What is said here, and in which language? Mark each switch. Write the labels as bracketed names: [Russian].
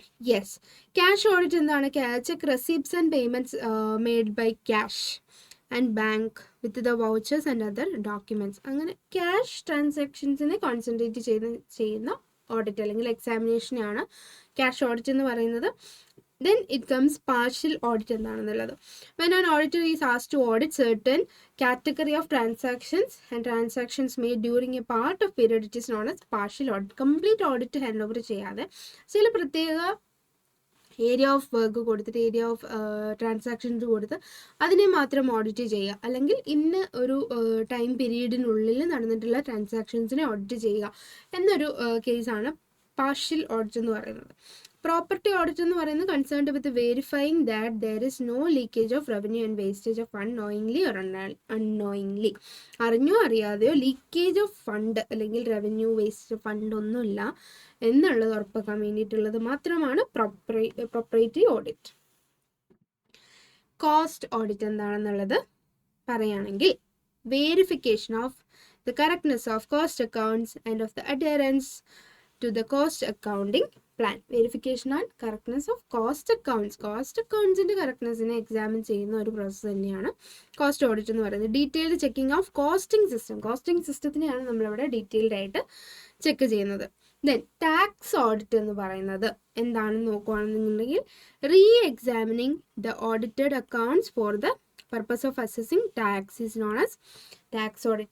[English] Yes, cash audit എന്താണ്? Check receipts and payments made by cash and bank with the vouchers and other documents. [Malayalam] അങ്ങനെ cash ട്രാൻസാക്ഷൻസിനെ concentrate ചെയ്യുന്ന audit അല്ലെങ്കിൽ എക്സാമിനേഷനാണ് cash audit എന്ന് പറയുന്നത്. [English] Then it comes partial audit എന്താണെന്നുള്ളത്. When an auditor is asked to audit certain category of transactions and transactions made during a part of period, it is known as partial audit. [Malayalam] Complete audit hand over ചെയ്യാതെ ചില പ്രത്യേക area of work കൊടുത്തിട്ട് area of transactions കൊടുത്ത് അതിനെ മാത്രം audit ചെയ്യുക, അല്ലെങ്കിൽ ഇന്ന ഒരു ടൈം പീരീഡിനുള്ളിൽ നടന്നിട്ടുള്ള ട്രാൻസാക്ഷൻസിനെ ഓഡിറ്റ് ചെയ്യുക എന്നൊരു കേസാണ് പാർഷ്യൽ ഓഡിറ്റ് എന്ന് പറയുന്നത്. [English] property audit [Malayalam] എന്ന് പറയുന്നത് [English] Concerned with verifying that there is no leakage of revenue and wastage of fund knowingly or unknowingly. [Malayalam] അറിഞ്ഞോ അറിയാതെയോ ലീക്കേജ് ഓഫ് ഫണ്ട് അല്ലെങ്കിൽ റവന്യൂ വേസ്റ്റ് ഫണ്ട് ഒന്നുമില്ല എന്നുള്ളത് ഉറപ്പാക്കാൻ വേണ്ടിയിട്ടുള്ളത് മാത്രമാണ് പ്രൊപ്പറേറ്ററി ഓഡിറ്റ്. [English] cost audit [Malayalam] എന്താണെന്നുള്ളത് പറയുകയാണെങ്കിൽ [English] Verification of the correctness of cost accounts and of the adherence to the cost accounting plan. Verification and correctness of cost accounts. [Malayalam] Cost അക്കൗണ്ട്സിൻ്റെ കറക്റ്റ്നെസ്സിനെ examine ചെയ്യുന്ന ഒരു process തന്നെയാണ് cost audit എന്ന് പറയുന്നത്. [English] Detailed checking of costing system. [Malayalam] Costing സിസ്റ്റത്തിനെയാണ് നമ്മളിവിടെ detailed ആയിട്ട് check ചെയ്യുന്നത്. [English] then tax audit [Malayalam] എന്ന് പറയുന്നത് എന്താണെന്ന് നോക്കുകയാണെന്നുണ്ടെങ്കിൽ [English] Re examining the audited accounts for the purpose of assessing tax is known as tax audit.